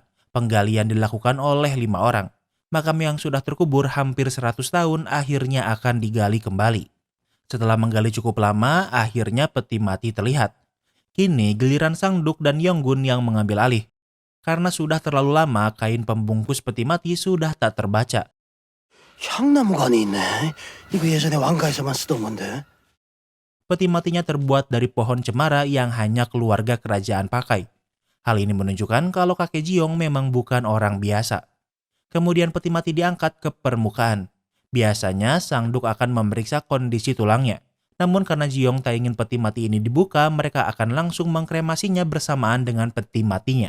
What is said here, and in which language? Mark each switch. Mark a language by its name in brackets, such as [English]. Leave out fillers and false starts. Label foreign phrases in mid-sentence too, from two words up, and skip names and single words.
[Indonesian] Penggalian dilakukan oleh 5 orang. Makam yang sudah terkubur hampir 100 tahun akhirnya akan digali kembali. Setelah menggali cukup lama, akhirnya peti mati terlihat. Kini giliran Sang Duk dan Yonggun yang mengambil alih. Karena sudah terlalu lama, kain pembungkus peti mati sudah tak terbaca. [Korean] 향나무가 안에 있네. 이거 예전에 왕가에서만 쓰던 건데. [Indonesian] Peti matinya terbuat dari pohon cemara yang hanya keluarga kerajaan pakai. Hal ini menunjukkan kalau kakek Jiong memang bukan orang biasa. Kemudian peti mati diangkat ke permukaan. Biasanya Sang Duk akan memeriksa kondisi tulangnya. Namun karena Jiong tak ingin peti mati ini dibuka, mereka akan langsung mengkremasinya bersamaan dengan peti matinya.